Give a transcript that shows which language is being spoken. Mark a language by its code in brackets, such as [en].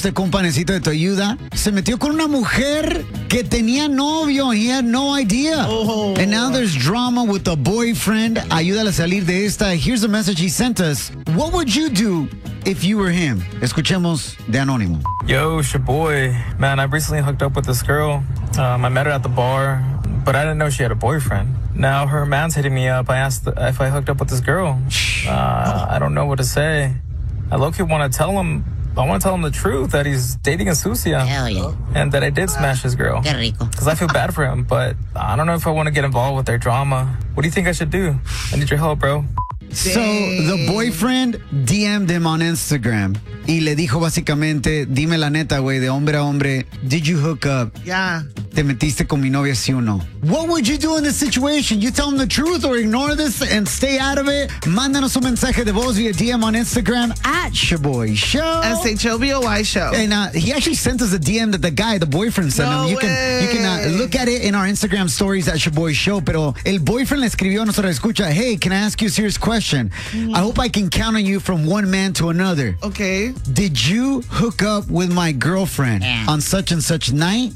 [es] Este compa necesita de tu ayuda. Se metió con una mujer que tenía novio. [en] He had no idea. Oh. And now there's drama with a boyfriend. [es] Ayúdala a salir de esta. [en] Here's the message he sent us. What would you do if you were him? [es] Escuchemos de Anónimo. [en] Yo, Shaboy. Man, I recently hooked up with this girl. I met her at the bar, but I didn't know she had a boyfriend. Now her man's hitting me up. I asked if I hooked up with this girl. I don't know what to say. I low-key want to tell him. I want to tell him the truth that he's dating a sucia. Hell yeah. And that I did smash his girl. [es] Qué rico. [en] Because I feel bad for him, but I don't know if I want to get involved with their drama. What do you think I should do? I need your help, bro. So the boyfriend DM'd him on Instagram. [es] Y le dijo básicamente, dime la neta, güey, de hombre a hombre. [en] Did you hook up? Yeah. [es] Te metiste con mi novia, sí o no. [en] What would you do in this situation? You tell him the truth or ignore this and stay out of it? [es] Mándanos un mensaje de voz via DM [en] on Instagram at Shaboy Show. S-H-O-B-O-Y Show. And he actually sent us a DM that the guy, the boyfriend, sent him. You can look at it in our Instagram stories at Shaboy Show. [es] Pero el boyfriend le escribió a nosotros, escucha, [en] hey, can I ask you a serious question? Yeah. I hope I can count on you from one man to another. Okay. Did you hook up with my girlfriend on such and such night?